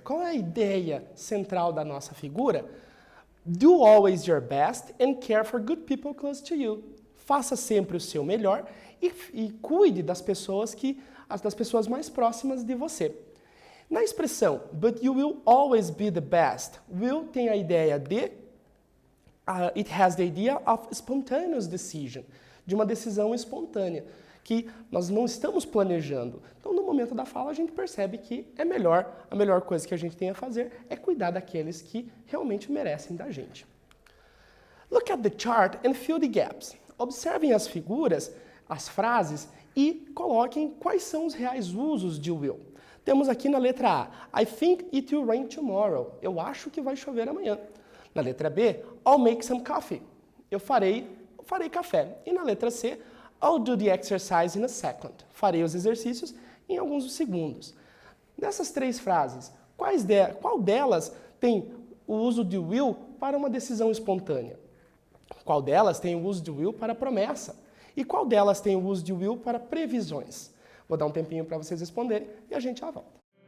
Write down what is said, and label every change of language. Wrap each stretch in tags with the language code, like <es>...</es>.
<pt>Qual é a ideia central da nossa figura?</pt> <en>Do always your best and care for good people close to you.</en> <pt>Faça sempre o seu melhor e cuide das pessoas mais próximas de você. Na expressão,</pt> <en>but you will always be the best,</en> <pt>will tem a ideia de,</pt> <en>it has the idea of spontaneous decision,</en> <pt>de uma decisão espontânea, que nós não estamos planejando. Então, no momento da fala, a gente percebe que a melhor coisa que a gente tem a fazer é cuidar daqueles que realmente merecem da gente.</pt> <en>Look at the chart and fill the gaps.</en> <pt>Observem as figuras, as frases e coloquem quais são os reais usos de will. Temos aqui na letra A,</pt> <en>I think it will rain tomorrow.</en> <pt>Eu acho que vai chover amanhã. Na letra B,</pt> <en>I'll make some coffee.</en> <pt>Eu farei café. E na letra C,</pt> <en>I'll do the exercise in a second.</en> <pt>Farei os exercícios em alguns segundos. Nessas três frases, qual delas tem o uso de will para uma decisão espontânea? Qual delas tem o uso de will para promessa? E qual delas tem o uso de will para previsões? Vou dar um tempinho para vocês responderem e a gente já volta.</pt>